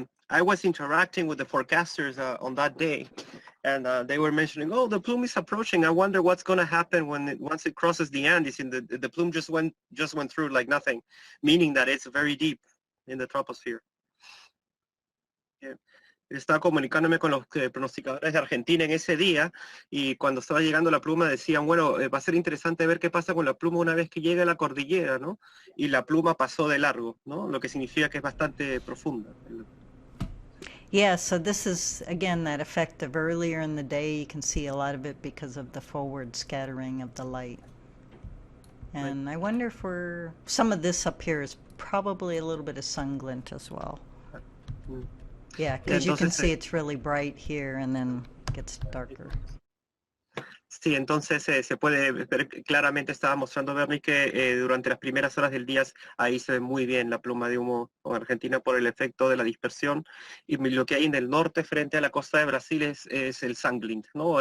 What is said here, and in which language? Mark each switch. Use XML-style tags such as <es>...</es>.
<en>I was interacting with the forecasters on that day, and they were mentioning, oh, the plume is approaching. I wonder what's going to happen once it crosses the Andes. And the plume just went through like nothing, meaning that it's very deep in the troposphere. Yeah.</en> <es>Estaba comunicándome con los pronosticadores de Argentina en ese día y cuando estaba llegando la pluma decían, bueno, va a ser interesante ver qué pasa con la pluma una vez que llegue a la cordillera, ¿no? Y la pluma pasó de largo, ¿no? Lo que significa que es bastante profunda.</es> <en>Yeah, so this is, again, that effect of earlier in the day. You can see a lot of it because of the forward scattering of the light. And right. I wonder if some of this up here is probably a little bit of sun glint as well. Mm. Yeah, because you can see it's really bright here and then gets darker.</en> <es>Sí, entonces se puede ver claramente, estaba mostrando Bernie que durante las primeras horas del día ahí se ve muy bien la pluma de humo en Argentina por el efecto de la dispersión y lo que hay en el norte frente a la costa de Brasil es el sun glint, ¿no?</es>